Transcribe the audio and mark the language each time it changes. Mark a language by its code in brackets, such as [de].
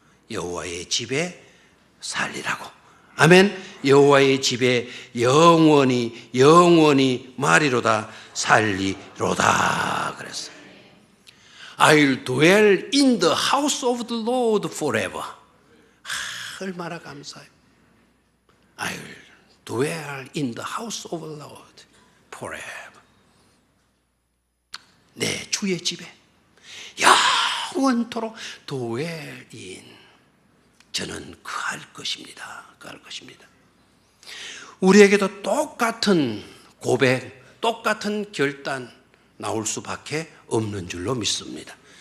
[ko] 여호와의 집에 살리라고. 아멘. 여호와의 집에 영원히 말이로다 살리로다 그랬어요. [en] I'll dwell in the house of the Lord forever. [ko] 얼마나 감사해요. [en] I'll dwell in the house of the Lord forever. [ko] 내 주의 집에 영원토록 [en] dwell in. [ko] 저는 그할 것입니다. 우리에게도 똑같은 고백, 똑같은 결단 나올 수밖에 없는 줄로 믿습니다.